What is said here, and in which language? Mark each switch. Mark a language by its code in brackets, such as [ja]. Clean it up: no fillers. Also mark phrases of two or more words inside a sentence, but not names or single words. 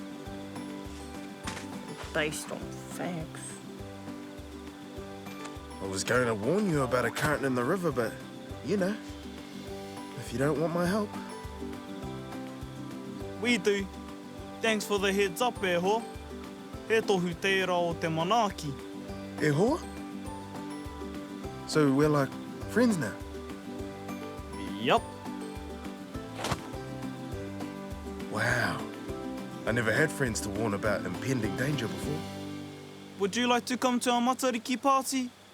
[en] Based on facts. I was going to warn you about a current in the river, but, you know, if you don't want my help. We do. Thanks for the heads up, [mi] Eho. He tohu te ra o te manaaki. E hoa? [en] So we're like friends now? Yup. Wow. I never had friends to warn about impending danger before. Would you like to come to our matariki party?